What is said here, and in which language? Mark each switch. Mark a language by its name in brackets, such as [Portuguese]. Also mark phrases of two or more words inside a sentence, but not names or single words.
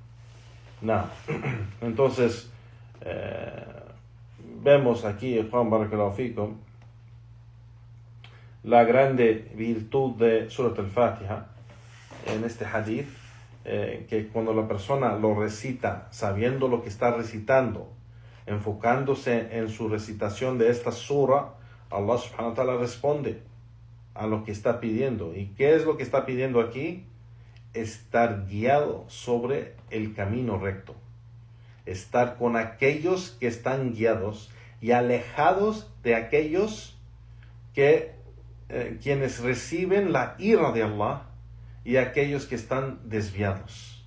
[Spanish] Entonces vemos aquí, Juan [Arabic] بارك الله فيكم, [Spanish] la grande virtud de Surat al-Fatiha en este hadith, que cuando la persona lo recita sabiendo lo que está recitando, enfocándose en su recitación de esta sura, Allah [Arabic] سبحانه وتعالى [Spanish] responde a lo que está pidiendo. ¿Y qué es lo que está pidiendo aquí? Estar guiado sobre el camino recto, estar con aquellos que están guiados y alejados de aquellos que quienes reciben la ira de Allah y aquellos que están desviados.